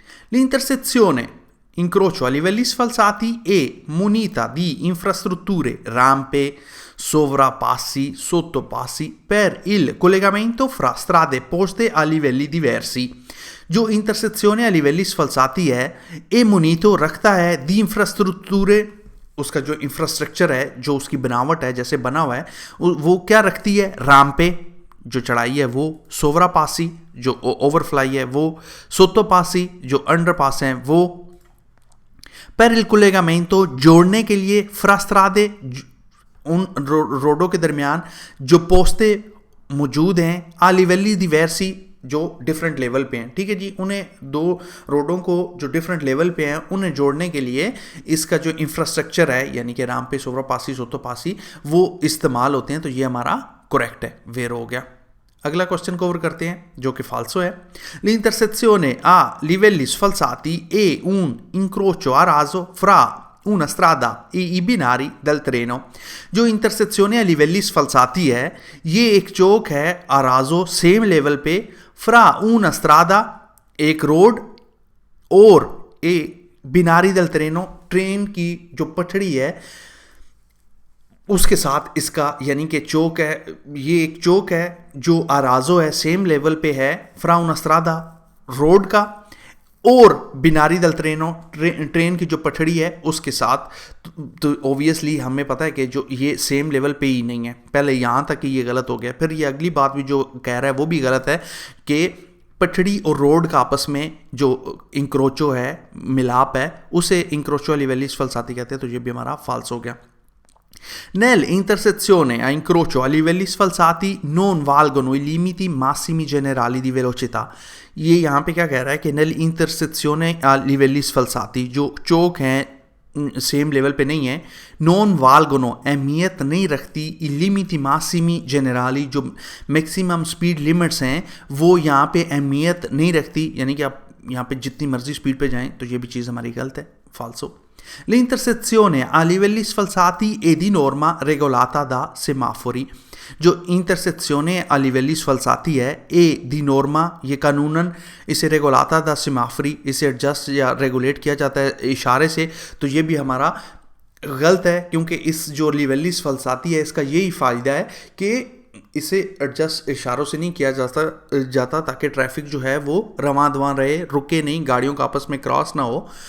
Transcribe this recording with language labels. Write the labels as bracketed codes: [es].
[it] L'intersezione incrocio a livelli sfalsati è munita di infrastrutture, rampe, sovrapassi, sottopassi per il collegamento fra strade poste a livelli diversi। [hi] जो इंटरसेक्शने [it] a livelli sfalsati [hi] है, ए मुनीतो रखता है दी infrastructure, उसका जो infrastructure है, जो उसकी बनावट है, जैसे बना हुआ है, वो क्या रखती है? राम्पे जो चढ़ाई है वो, सोवरापासी जो ओवरफ्लाई है वो, सोतोपासी जो अंडरपास है वो, पर [it] il collegamento [hi] जोड़ने के लिए, [it] fra strade [hi] उन रोडों के दरमियान जो पोस्ते मौजूद हैं, [it] a livelli diversi [hi] जो डिफरेंट लेवल पे हैं, ठीक है जी। उन्हें दो रोडों को जो डिफरेंट लेवल पे हैं उन्हें जोड़ने के लिए इसका जो इंफ्रास्ट्रक्चर है, यानी कि राम्पे, सोवरापासी, सोतोपासी, वो इस्तेमाल होते हैं, तो ये हमारा करेक्ट है, वेर हो गया। अगला क्वेश्चन कवर करते हैं जो कि फाल्सो है। [it] L'intersezione a livelli sfalsati è un incrocio a raso fra una strada e i binari del treno। [hi] जो इंटरसेक्शने [it] a livelli sfalsati [hi] है, ये एक चौक है आराजो सेम लेवल पे, [it] fra una strada [hi] एक रोड, और ए बिनारी del treno ट्रेन की जो पटड़ी है उसके साथ इसका, यानी कि चौक है, ये एक चौक है जो आराजो है, सेम लेवल पे है, फ्रा [it] una strada [hi] रोड का, और बिनारी दल ट्रेन की जो पटड़ी है उसके साथ, तो ऑब्वियसली हमें पता है कि जो ये सेम लेवल पे ही नहीं है, पहले यहाँ तक ही ये गलत हो गया। फिर ये अगली बात भी जो कह रहा है वो भी गलत है कि पटड़ी और रोड का आपस में जो इंक्रोचो है, मिलाप है, उसे इंक्रोचो लिवेलिस फल्साती कहते हैं, तो ये भी हमारा फाल्स हो गया। [it] Nell'intersezione a incrocio a livelli sfalsati non valgono i limiti massimi generali di velocità। [hi] ये यहाँ पे क्या कह रहा है कि [it] nell'intersezione a livelli sfalsati, [hi] जो चौक हैं सेम लेवल पे नहीं है, नॉन वाल्गोनो अहमियत नहीं रखती, लिमिटी मासिमी जेनराली जो मैक्सिमम स्पीड लिमिट्स हैं वो यहाँ पे अहमियत नहीं रखती, यानी कि आप यहाँ पे जितनी मर्जी स्पीड पे जाएं, तो ये भी चीज़ हमारी गलत है, फाल्सो। [it] L'intersezione a livelli sfalsati è di norma regolata da semafori। [hi] जो इंटरसेक्शने [it] a livelli sfalsati [hi] है ए दी नॉर्मा, ये कानूनन इसे रेगोलाता दा सेमाफरी, इसे एडजस्ट या रेगुलेट किया जाता है इशारे से, तो ये भी हमारा गलत है, क्योंकि इस जो लिवेली सफलसाती है इसका यही फ़ायदा है कि इसे एडजस्ट इशारों से नहीं किया जाता ताकि ट्रैफिक जो है वो रवां दवां रहे, रुके नहीं, गाड़ियों का आपस में क्रॉस ना हो।